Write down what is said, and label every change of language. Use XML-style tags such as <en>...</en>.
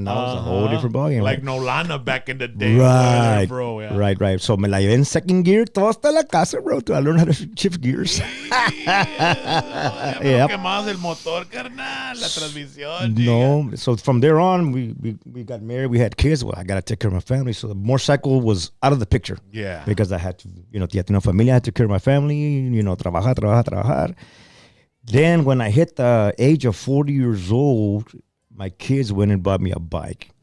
<en>Now it's a whole different ballgame. Like Nolana back in the day. Right, bro. Yeah. right.</en> <es>So me la llevé en second gear, todo hasta la casa, bro.</es> <en>I learned how to shift gears. Yeah.</en> <es>Quemabas el motor, carnal, la transmisión.</es> <en>No, so from there on, we got married. We had kids. Well, I got to take care of my family. So the motorcycle was out of the picture. Yeah. Because I had to,</en> <es>ya tenía familia.</es> <en>I had to take care of my family,</en> <es>trabajar.</es> <en>Then when I hit the age of 40 years old, my kids went and bought me a bike.</en>